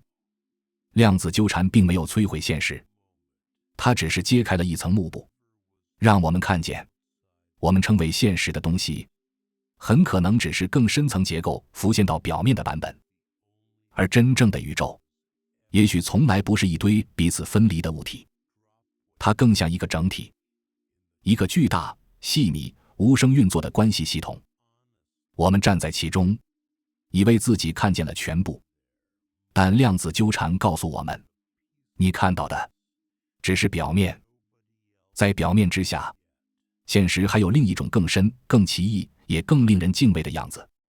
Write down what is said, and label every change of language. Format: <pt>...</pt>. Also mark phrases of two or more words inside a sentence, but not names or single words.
<zh>量子糾纏並沒有摧毀現實，它只是揭開了一層幕布，讓我們看見我們称為現實的東西很可能只是更深層結構浮现到表面的版本，而真正的宇宙也許從來不是一堆彼此分離的物体，它更像一個整體，一個巨大、細密、無聲運作的關係系統。我們站在其中，以為自己看見了全部，但量子糾纏告訴我們，你看到的只是表面，在表面之下，現實還有另一種更深、更奇異，也更令人敬畏的樣子。</zh>